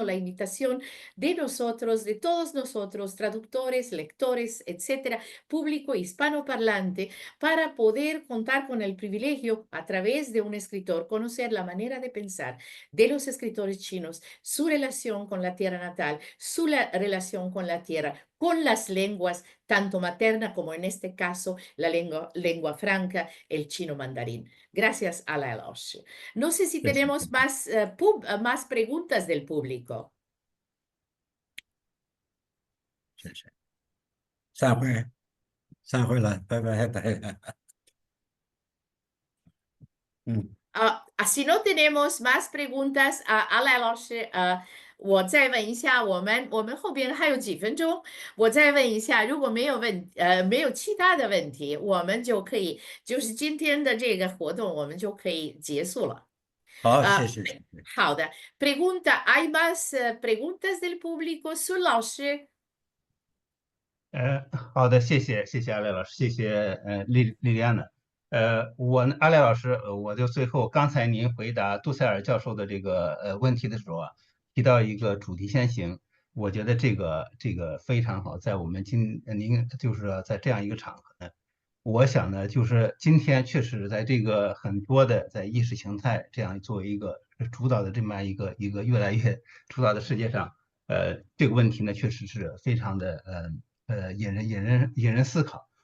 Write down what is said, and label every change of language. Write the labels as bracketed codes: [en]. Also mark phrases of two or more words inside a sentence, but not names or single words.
[es] la invitación de nosotros, de todos nosotros, traductores, lectores, etcétera, público hispanoparlante, para poder contar con el privilegio a través de un escritor, conocer la manera de pensar de los escritores chinos, su relación con la tierra natal, su relación con la tierra, con las lenguas, tanto materna como en este caso la lengua franca, el chino mandarín. Gracias a la Elosh. No sé si tenemos más preguntas del público. [zh] 谢谢，散会。散会了，拜拜，大家。 [es] Si no tenemos más preguntas, [zh] 阿赖老师，我再问一下，我们后边还有几分钟，我再问一下，如果没有其他的问题，我们就可以，就是今天的这个活动，我们就可以结束了。好，谢谢。 [es] 好的 ，¿Hay más preguntas del público? [zh] 孙老师。好的，谢谢阿赖老师，谢谢莉莉安娜。阿赖老师，我就最后刚才您回答杜塞尔教授的这个问题的时候啊，提到一个主题先行，我觉得这个非常好，在我们您就是在这样一个场合呢，我想呢，就是今天确实在这个很多的在意识形态这样作为一个主导的这么一个越来越主导的世界上，这个问题呢，确实是非常的引人思考。